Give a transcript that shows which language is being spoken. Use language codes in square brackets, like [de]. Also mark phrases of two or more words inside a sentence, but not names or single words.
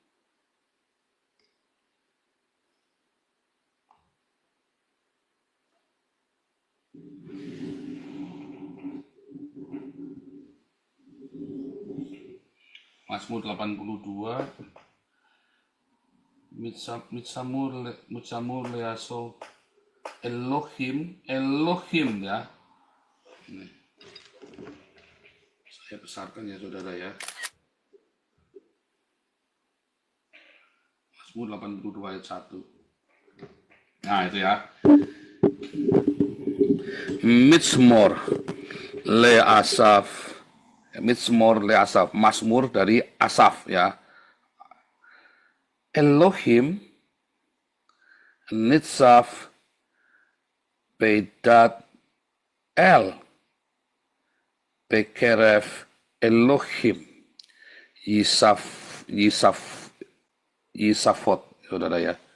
[id] Mazmur 82 [he] מזמור לאסף אלהים [id] ya. Ini. Saya besarkan ya, saudara ya. Mazmur 82 ayat 1. Nah, itu ya. [he] מזמור ל אסף. מזמור ל אסף, [id] Mazmur dari Asaf ya. [he] אלהים נצב בעדת אל בקרב אלהים ישפט, [id] saudara ya.